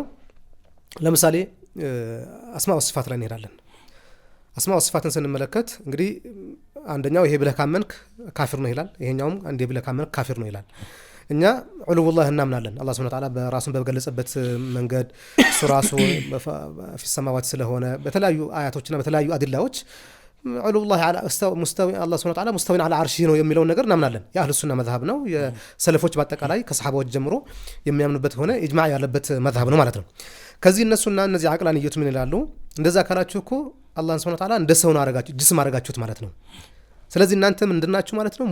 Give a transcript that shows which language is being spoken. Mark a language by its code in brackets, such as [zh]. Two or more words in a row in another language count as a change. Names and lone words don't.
[am] ለምሳሌ አስማኡ ወሲፋት ላይ እንሄዳለን። አስማኡ ወሲፋትን ስንመለከት እንግዲህ አንደኛው ይሄ ብለህ ካመንክ ካፊር ነው ይላል፣ ይሄኛውም አንዴ ብለህ ካመንክ ካፊር ነው ይላል። እኛ ዑሉውላህ እናምናለን። አላህ [ar] سبحانه وتعالى [am] በራሱን በገለጸበት መንገድ እሱ ራሱ [ar] في السماوات [am] ስለሆነ በተለያዩ አያቶችና በተለያዩ አድላዎች ዑሉውላህ [ar] على مستوى الله سبحانه وتعالى مستوى على عرشه [am] ነው የሚለው ነገር እናምናለን። የአህሉ ሱና መዝሐብ ነው። የሰለፎች በአጠቃላይ ከሰሃባዎች ጀምሮ የሚያምኑበት ሆነ ኢጅማዕ ያለበት መዝሐብ ነው ማለት ነው። ከዚህ እነሱና እነዚህ አቅላንየቱ ምን ይላሉ? እንደዛ ካላችሁ እኮ አላህን [ar] سبحانه وتعالى [am] እንደ ሰው ነው አረጋችሁ ጅስም አረጋችሁት ማለት ነው። ስለዚህ እናንተ ምንድናችሁ ማለት ነው?